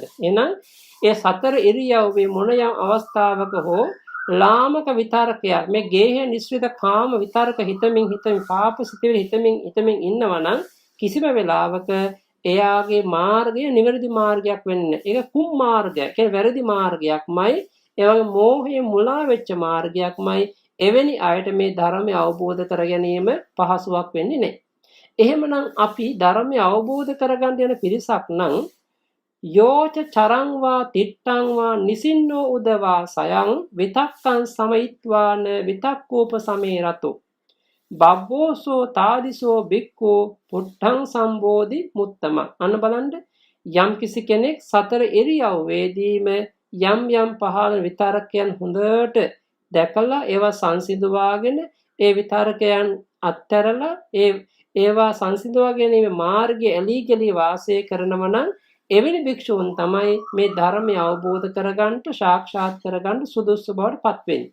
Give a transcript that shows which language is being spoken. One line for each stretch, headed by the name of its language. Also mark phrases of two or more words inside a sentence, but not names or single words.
Sinhala: එහෙනම් ඒ සතර ඉරියව්වේ මොන යම් අවස්ථාවක හෝ ලාමක විතරකයක් මේ ගේහ නිස්සිත කාම විතරක හිතමින් පාප සිතවිලි හිතමින් ඉන්නවනම් කිසිම වෙලාවක එයාගේ මාර්ගය නිවැරදි මාර්ගයක් වෙන්නේ නැහැ. ඒක කුම් මාර්ගයක්. ඒ වැරදි මාර්ගයක්මයි. ඒ වගේ මෝහයේ මුලා වෙච්ච මාර්ගයක්මයි. එවැනි අයට මේ ධර්මය අවබෝධ කර ගැනීම පහසුවක් වෙන්නේ නැහැ. එහෙමනම් අපි ධර්මය අවබෝධ කරගන්න යන පිරිසක් නම්
Pali: යෝච චරංවා තිට්ඨංවා නිසින්නෝ උදවා සයං විතක්කං සමයිත්වාන විතක්කෝප සමේරතෝ බබ්බෝසෝ තාදිසෝ බික්කෝ පුට්ඨං සම්බෝධි මුත්තම.
Sinhala: අන්න බලන්න යම් කිසි කෙනෙක් සතර ඉරියව්වේදීම යම් පහළ විතරකයන් හොඳට දැකලා ඒවා සංසිඳවාගෙන ඒ විතරකයන් අත්හැරලා ඒවා සංසිඳවා ගැනීම මාර්ගය එලී ගලී වාසය කරනවා නම් එවැනි භික්ෂූන් තමයි මේ ධර්මය අවබෝධ කරගන්න සාක්ෂාත් කරගන්න සුදුසු බවට පත් වෙන්නේ.